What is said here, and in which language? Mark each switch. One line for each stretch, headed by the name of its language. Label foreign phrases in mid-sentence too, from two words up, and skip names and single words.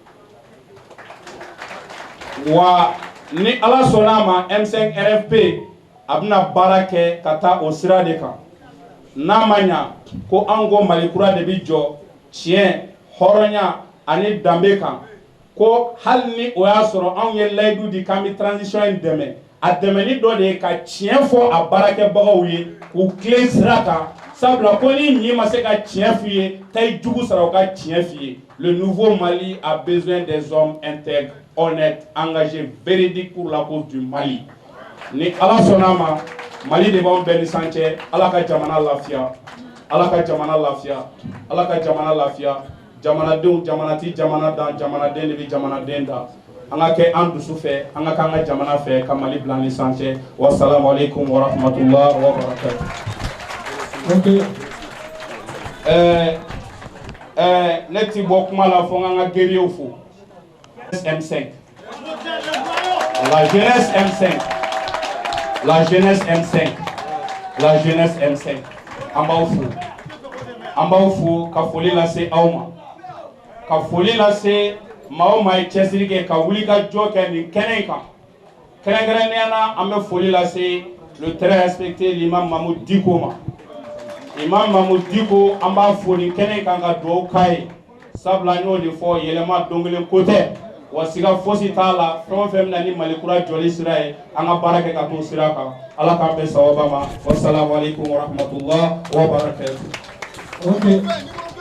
Bambara: wa ni Ala sɔnna a ma M5 RFP a bɛna baara kɛ ka taa o sira de kan n'a ma ɲa ko an ko Mali kura de bɛ jɔ tiɲɛ hɔrɔnya ani danbe kan ko hali ni o y'a sɔrɔ anw ye layidu di k'an bɛ transition in dɛmɛ a dɛmɛni dɔ de ye ka tiɲɛ fɔ a baarakɛbagaw ye k'u tilen sira kan sabula ko ni ɲi ma se ka tiɲɛ f'i ye tayi jugu sara u ka tiɲɛ f'i ye.
French: Le nouveau Mali a besoin des hommes intègres, honnêtes, engagés, véridiques pour la cause du Mali.
Bambara: Ni Ala sɔnna ma Mali de b'anw bɛɛ ni san cɛ Ala ka jamana lafiya Ala ka jamana lafiya Ala ka jamana lafiya jamanadenw jamana ti jamana dan jamanaden de bɛ jamanaden da an ka kɛ an dusu fɛ an ka k'an ka jamana fɛ ka Mali bila ni san cɛ
Arabic: السلام عليكم ورحمة الله وبركاته.
Bambara: Ok. Ne ti bɔ kuma la fo an ka guerriers fo M5 la jeunesse M5 la jeunesse M5 la jeunesse M5 an b'aw fo ka foli lase aw ma ka foli lase maa o maa ye cɛsiri kɛ ka wuli ka jɔ kɛ nin kɛnɛ in kan kɛrɛnkɛrɛnnenya la an bɛ foli lase
French: le très respecté l'imam
Bambara: Mamoud Diko ma imam Mamoud Diko an b'a fo nin kɛnɛ in kan ka dugawu k'a ye sabula n y'o de fɔ yɛlɛma don kelen ko tɛ wa siga fosi t'a la fɛn o fɛn bɛna ni Mali kura jɔli sira ye an ka baara kɛ ka t'o sira kan Ala k'an bɛn sababa ma
Arabic: السلام عليكم ورحمة الله وبركاته.
Bambara: Ok.